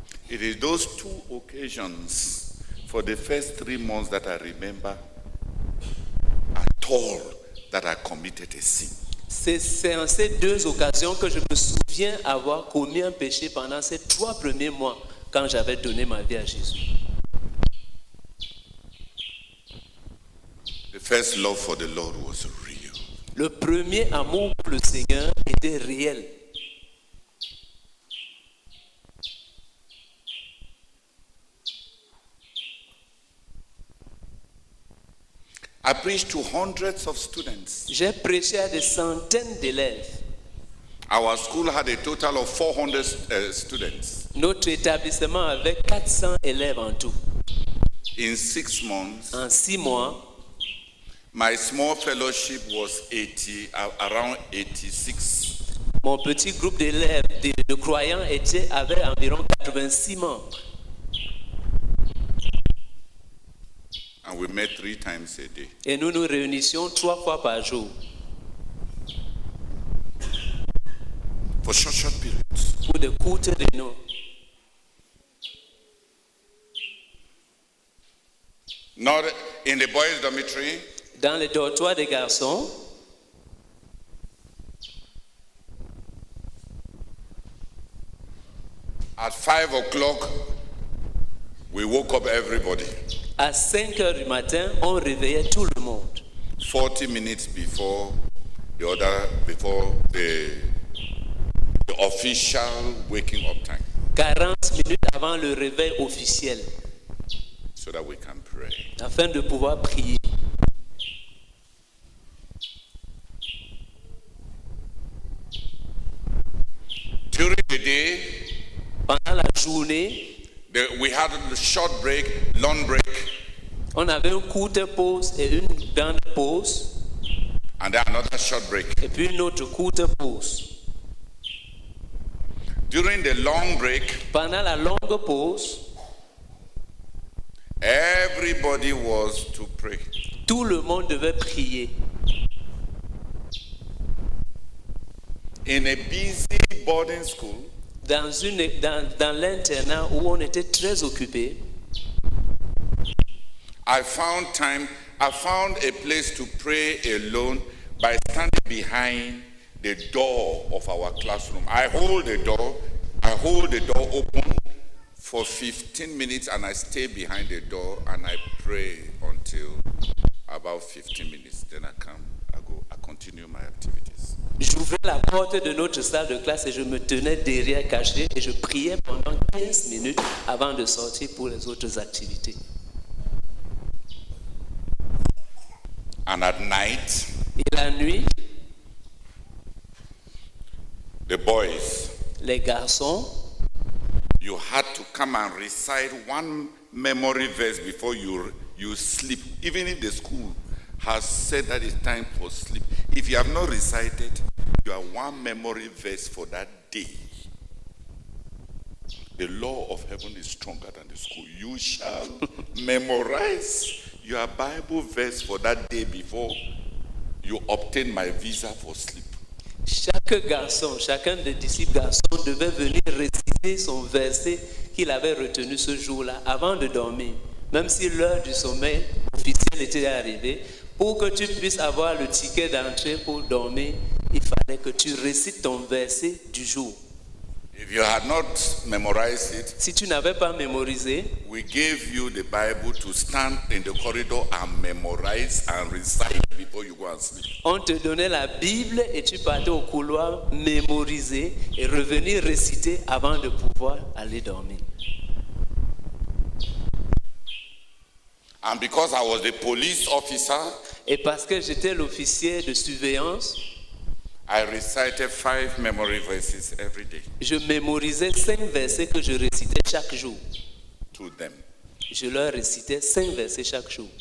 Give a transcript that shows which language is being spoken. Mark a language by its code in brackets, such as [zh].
[en] It is those two occasions for the first 3 months that I remember at all that I committed a sin. [fr] C'est en ces deux occasions que je me souviens avoir commis un péché pendant ces 3 premiers mois quand j'avais donné ma vie à Jésus. [en] The first love for the Lord was real. [fr] Le premier amour pour le Seigneur était réel. [en] I preached to hundreds of students. [fr] J'ai prêché à des centaines d'élèves. [en] Our school had a total of 400 students. [fr] Notre établissement avait 400 élèves en tout. [en] In 6 months, [fr] En 6 mois, [en] my small fellowship was around 86. [fr] mon petit groupe d'élèves, de croyants, avait environ 86 membres. [en] And we met 3 times a day. [fr] Et nous nous réunissions 3 fois par jour [en] For short periods. [fr] pour de courtes réunions. [en] Not in the boys' dormitory, [fr] Dans les dortoirs des garçons, [en] at 5 o'clock, we woke up everybody. [fr] à 5 heures du matin, on réveillait tout le monde. [en] 40 minutes before the official waking up time, [fr] 40 minutes avant le réveil officiel, [en] so that we can pray. [fr] afin de pouvoir prier. [en] During the day, [fr] Pendant la journée, [en] We had a short break, long break, [fr] On avait une courte pause et une grande pause, [en] and then another short break. [fr] et puis une autre courte pause. [en] During the long break, [fr] Pendant la longue pause, [en] everybody was to pray. [fr] tout le monde devait prier. [en] In a busy boarding school, [fr] Dans l'internat où on était très occupé, [en] I found a place to pray alone by standing behind the door of our classroom. I hold the door open for 15 minutes and I stay behind the door and I pray until about 15 minutes. Then I continue my activities. [fr] j'ouvrais la porte de notre salle de classe et je me tenais derrière caché et je priais pendant 15 minutes avant de sortir pour les autres activités. [en] And at night, [fr] Et la nuit, [en] the boys, [fr] les garçons, [en] you had to come and recite one memory verse before you sleep. Even if the school has said that it's time for sleep, if you have not recited your one memory verse for that day, the law of heaven is stronger than the school. You shall memorize your Bible verse for that day before you obtain my visa for sleep. [fr] chaque garçon, chacun des disciples garçons devait venir réciter son verset qu'il avait retenu ce jour-là avant de dormir. Même si l'heure du sommeil officiel était arrivée, pour que tu puisses avoir le ticket d'entrée pour dormir, il fallait que tu récites ton verset du jour. [en] If you had not memorized it, [fr] Si tu n'avais pas mémorisé, [en] we gave you the Bible to stand in the corridor and memorize and recite before you go and sleep. [fr] on te donnait la Bible et tu partais au couloir mémoriser et revenir réciter avant de pouvoir aller dormir. [en] And because I was the police officer, [fr] Et parce que j'étais l'officier de surveillance, [en] I recited 5 memory verses every day [fr] je mémorisais 5 versets que je récitais chaque jour. [en] to them [fr] Je leur récitais 5 versets chaque jour,